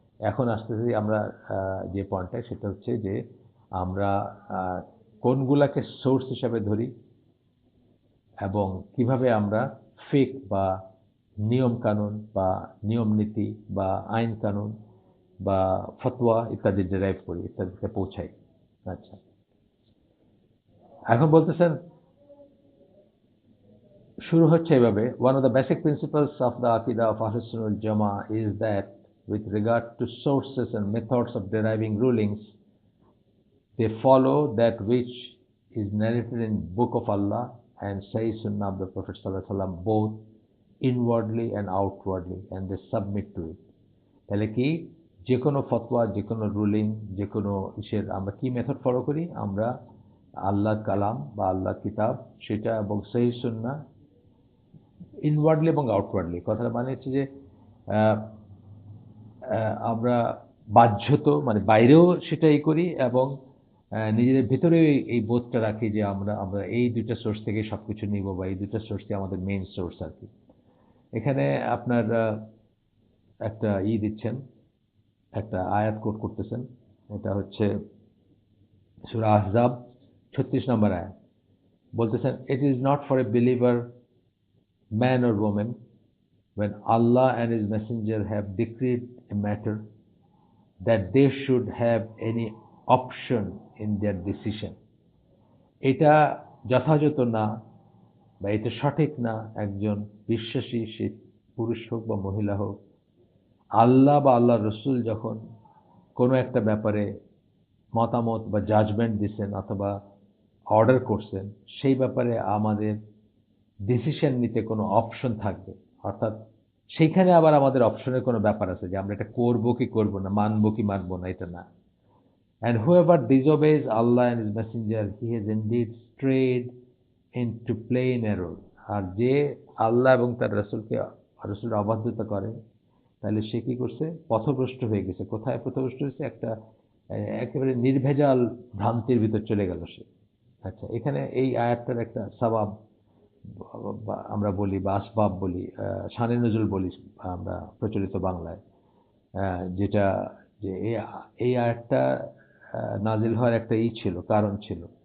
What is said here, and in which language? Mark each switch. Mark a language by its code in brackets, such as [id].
[bn] এখন আসতেছি আমরা যে পয়েন্টটা, সেটা হচ্ছে যে আমরা কোনগুলাকে সোর্স হিসাবে ধরি এবং কিভাবে আমরা ফিক বা নিয়ম কানুন বা নিয়ম নীতি বা আইন কানুন বা ফতোয়া ইত্যাদি ডেরাইভ করি, ইত্যাদিতে পৌঁছাই। আচ্ছা, এখন বলতেছেন, শুরু হচ্ছে এভাবে: [en] one of the basic principles of the aqidah of Ahlus Sunnah wal Jamaa is that with regard to sources and methods of deriving rulings, they follow that which is narrated in Book of Allah and Sahih Sunnah of the Prophet Sallallahu Alaihi Wasallam, both inwardly and outwardly, and they submit to it. [bn] তাহলে কি, যে কোনো ফতোয়া, যে কোনো ruling, যে কোনো ইসের আমরা কি মেথড ফলো করি? আমরা আল্লাহর কালাম বা আল্লাহর কিতাব সেটা এবং সহিহ সুন্নাহ, ইনওয়ার্ডলি এবং আউটওয়ার্ডলি। কথাটা মানে হচ্ছে যে আহ, আমরা বাহ্যত মানে বাইরেও সেটাই করি এবং নিজেদের ভেতরে এই বোধটা রাখি যে আমরা আমরা এই দুইটা সোর্স থেকে সবকিছু নিব বা এই দুইটা সোর্সই আমাদের মেইন সোর্স আর কি। এখানে আপনার একটা দিচ্ছেন, একটা আয়াত কোট করতেছেন। এটা হচ্ছে সূরা আহজাব 36 নম্বর আয়াত। বলতেছেন, [en] It is not for a believer man or women when Allah and His Messenger have decreed a matter that they should have any option in their decision. [bn] এটা যথাযথ না বা এটা সঠিক না একজন বিশ্বাসী, সে পুরুষ হোক বা মহিলা হোক, আল্লাহ বা আল্লাহর রসুল যখন কোনো একটা ব্যাপারে মতামত বা জাজমেন্ট দিচ্ছেন অথবা অর্ডার করছেন, সেই ব্যাপারে আমাদের ডিসিশন নিতে কোনো অপশন থাকবে। অর্থাৎ সেইখানে আবার আমাদের অপশনের কোনো ব্যাপার আছে যে আমরা এটা করব কি করব না, মানব কি মানব না, এটা না। [en] And whoever disobeys Allah and His Messenger, he has indeed strayed into plain error. [bn] আর যে আল্লাহ এবং তার রসুলের অবাধ্যতা করে, তাহলে সে কি করছে? পথভ্রষ্ট হয়ে গেছে। কোথায় পথভ্রষ্ট হয়েছে? একটা একেবারে নির্ভেজাল ভ্রান্তির ভিতর চলে গেল সে। আচ্ছা, এখানে এই আয়াতটার একটা সওয়াব বা আমরা বলি বা আসবাব বলি, শানে নজুল বলি আমরা প্রচলিত বাংলায়, যেটা যে এই আয়াতটা নাজিল হওয়ার একটা ছিল, কারণ ছিল।